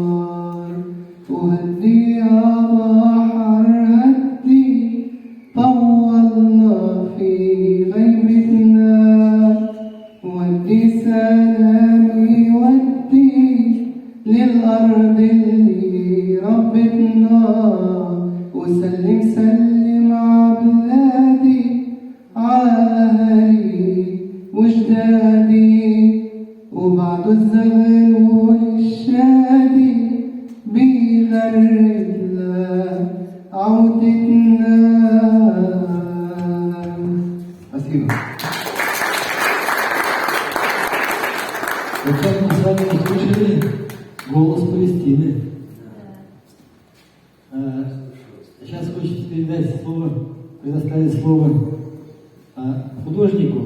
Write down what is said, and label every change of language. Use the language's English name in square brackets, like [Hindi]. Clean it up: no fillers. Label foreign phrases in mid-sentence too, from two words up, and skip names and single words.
[Arabic] وهدي يا بحر هدي طولنا في غيبتنا ودي سلامي ودي للأرض اللي ربتنا وسلم سلم عبلادي عالي وجدادي وبعد الزغل والشادي بيغرد عودتنا. [Russian] Спасибо. Вот как мы с вами услышали голос Палестины. Сейчас хочется передать слово, предоставить слово художнику.